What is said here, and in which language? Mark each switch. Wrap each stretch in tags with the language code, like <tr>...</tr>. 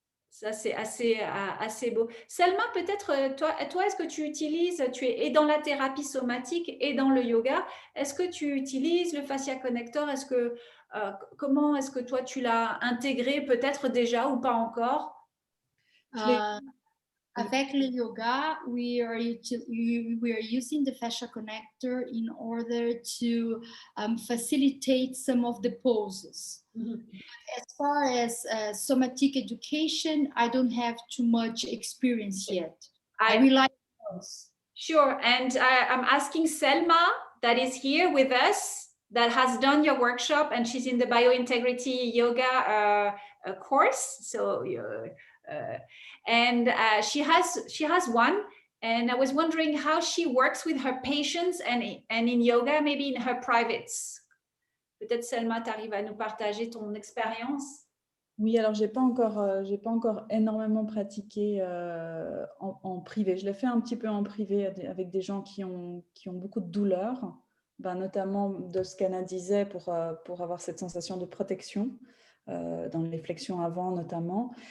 <fr>Ça, c'est assez beau. Selma, peut-être, toi, est-ce que tu utilises, tu es et dans la thérapie somatique et dans le yoga, est-ce que tu utilises le fascia connector? Comment est-ce que toi, tu l'as intégré peut-être déjà ou pas encore?</fr> <en>Avec le yoga, we are using the fascia connector in order to facilitate some of the poses. Mm-hmm. As far as somatic education, I don't have too much experience yet. I rely on those. Sure, and I'm asking Selma that is here with us, that has done your workshop, and she's in the biointegrity yoga course. So and she has one, and I was wondering how she works with her patients and in yoga, maybe in her privates.</en> <fr>Peut-être Selma, tu arrives à nous partager ton expérience? Oui, alors j'ai pas encore énormément pratiqué en privé. Je l'ai fait un petit peu en privé avec des gens qui ont beaucoup de douleur, ben, notamment de ce qu'Anna disait pour avoir cette sensation de protection dans les flexions avant notamment.</fr>